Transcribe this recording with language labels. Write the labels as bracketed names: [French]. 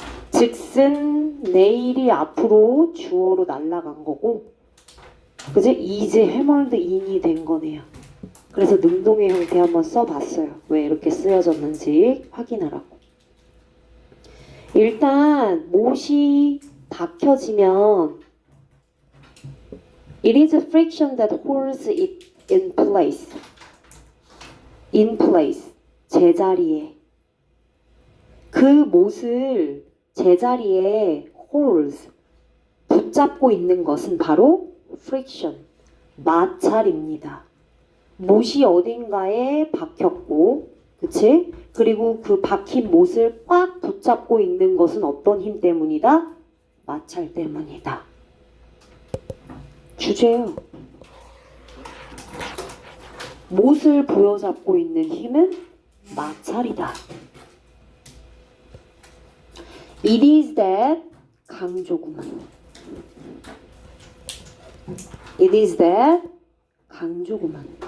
[Korean] 즉슨 내일이 앞으로 주어로 날아간 거고, 그죠? [English] is hammered in [Korean] 이 된 거네요. 그래서 능동의 형태 한번 써봤어요. 왜 이렇게 쓰여졌는지 확인하라고. 일단 못이 박혀지면 [English] it is friction that holds it in place. in place. [Korean] 제자리에. 그 못을 제자리에 holds. 붙잡고 있는 것은 바로 friction. 마찰입니다. 못이 어딘가에 박혔고, 그치? 그리고 그 박힌 못을 꽉 붙잡고 있는 것은 어떤 힘 때문이다? 마찰 때문이다. 주제요. 못을 부여잡고 있는 힘은 마찰이다. [English] It is that [Korean] 강조구만. [English] It is that [Korean] 강조구만.